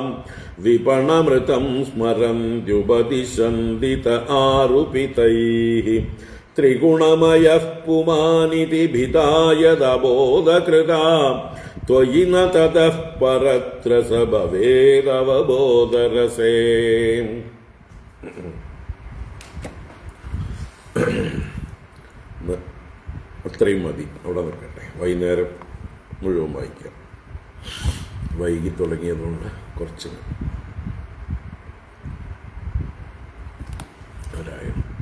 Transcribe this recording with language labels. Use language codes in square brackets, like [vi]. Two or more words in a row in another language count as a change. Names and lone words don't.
[sa] विपणमृतं स्मरन्त्युपदिशन्ति त आरुपितैः त्रिगुणमयः पुमानिति भिताय दबोधकृता त्वयि न ततः परत्र स भवेदवबोधरसे [ml] അത്രയും മതി, അവിടെ നിൽക്കട്ടെ. വൈകുന്നേരം മുഴുവൻ വായിക്കാം. വൈകി തുടങ്ങിയതുകൊണ്ട് കുറച്ച് ഒരായിരം.